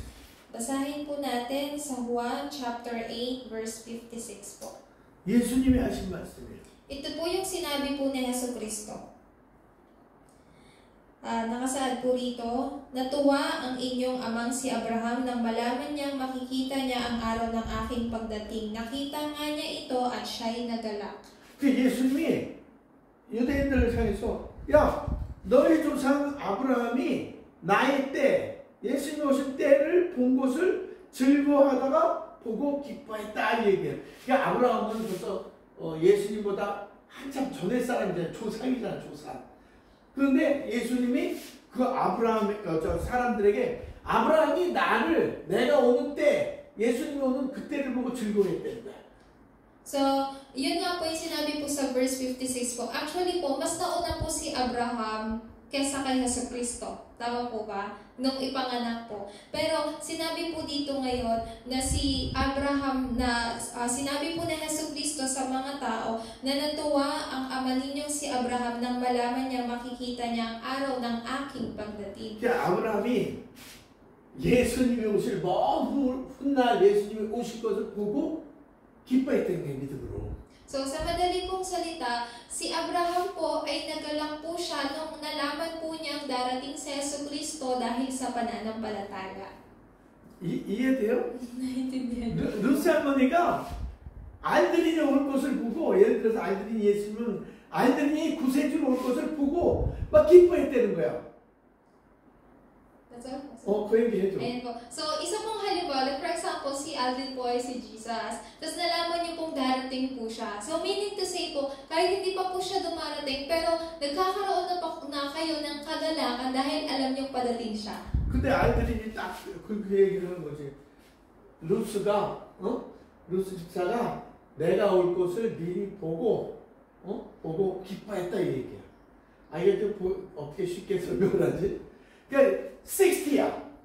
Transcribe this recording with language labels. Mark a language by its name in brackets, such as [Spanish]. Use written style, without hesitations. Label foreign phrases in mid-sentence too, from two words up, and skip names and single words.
[Filipino] Basahin po natin sa Juan chapter 8 verse 56 po. [Korean] 예수님이 하신 말씀이에요. [Filipino] Ito po yung sinabi po ni Jesucristo. Nakasaad po rito, natuwa ang inyong amang si Abraham nang malaman niyang makikita niya ang araw ng aking pagdating. Nakita nga niya ito at siya'y nagalak. [Korean] 예수님이 유대인들을 향해서 야, 너희 조상 아브라함이 나의 때, 예수님이 오신 때를 본 것을 즐거워하다가 보고 기뻐했다 이 얘기예요. 그러니까 아브라함은 벌써 예수님보다 한참 전의 사람이잖아요. 조상이잖아요, 조상. 그런데 예수님이 그 사람들에게 아브라함이 내가 오는 때, 예수님이 오는 그때를 보고 즐거워했다는 거야. [Filipino] So, yun nga po yung sinabi po sa verse 56 po. Actually po, mas nauna po si Abraham kesa kay Jesucristo. Tama po ba? Nung ipanganak po. Pero sinabi po dito ngayon na si Abraham sinabi po na Jesucristo sa mga tao na natuwa ang ama ninyong si Abraham nang malaman niya makikita niya ang araw ng aking pagdating. [Korean] 그러니까 아브라함이 예수님이 오실 먼 훗날 예수님이 오실 것을 보고 기뻐했던 게 믿음으로. [Filipino] So, sa madali pong salita, si Abraham po ay nagalak po siya nung nalaman po niyang darating si Jesucristo dahil sa pananampalataya. [Korean] 이해돼요? [Filipino] 나인tindihan. [Korean] 루스 할머니가 알드린이 올 것을 보고, 예를 들어서 알드린 예수님은 알드린이 구세주로 올 것을 보고 막 기뻐했다는 거야. [English] That's all? [Korean] 그 얘기 해줘. [Filipino] Ayan po. So, isa pong halimbawa, [English] for example, [Filipino] si Alvin po ay si Jesus. Tapos nalaman niyo pong darating po siya. So, [English] meaning to say [Filipino] po, kahit hindi pa po siya dumarating, pero nagkakaroon na kayo ng kagalakan dahil alam niyong padating siya. [Korean] 근데 알드린이 딱 그 얘기를 하는 거지. 루스 집사가 내가 올 것을 미리 보고 기뻐했다 이 얘기야. 이게 좀 어떻게 쉽게 설명을 하지? 그러니까 60야.